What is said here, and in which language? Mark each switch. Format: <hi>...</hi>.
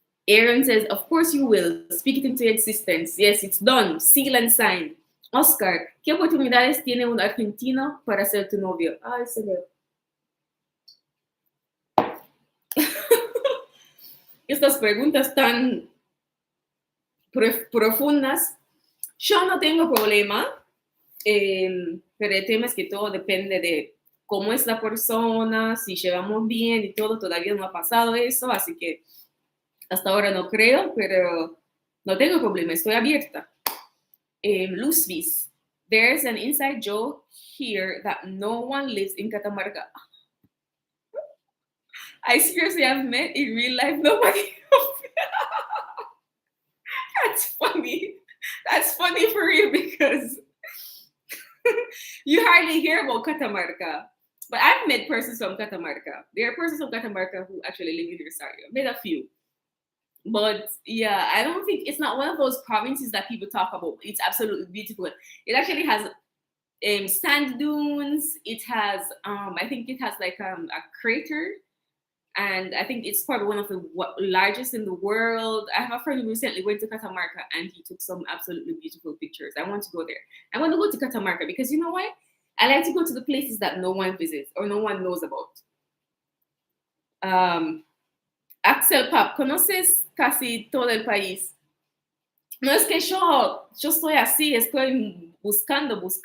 <en>Aaron says, of course you will. Speak it into existence. Yes, it's done. Seal and sign.</en> <es>Oscar, ¿qué oportunidades tiene un argentino para ser tu novio? Ay, señor. Estas preguntas tan profundas. Yo no tengo problema, pero el tema es que todo depende de cómo es la persona, si llevamos bien y todo. Todavía no ha pasado eso, así que hasta ahora no creo, pero no tengo problema, estoy abierta.</es> <en>Luzvis, there's an inside joke here that no one lives in Catamarca. I seriously have met in real life nobody. That's funny. That's funny for real because you hardly hear about Catamarca. But I've met persons from Catamarca. There are persons from Catamarca who actually live in Rosario. I've met a few. But yeah, I don't think it's not one of those provinces that people talk about. It's absolutely beautiful. It actually has sand dunes. It has, I think it has like a crater. And I think it's probably one of the largest in the world. I have a friend who recently went to Catamarca and he took some absolutely beautiful pictures. I want to go there. I want to go to Catamarca because you know why? I like to go to the places that no one visits or no one knows about.</en> <es>Axel Pap, ¿conoces casi todo el país? No es que yo estoy así, estoy buscando.</es>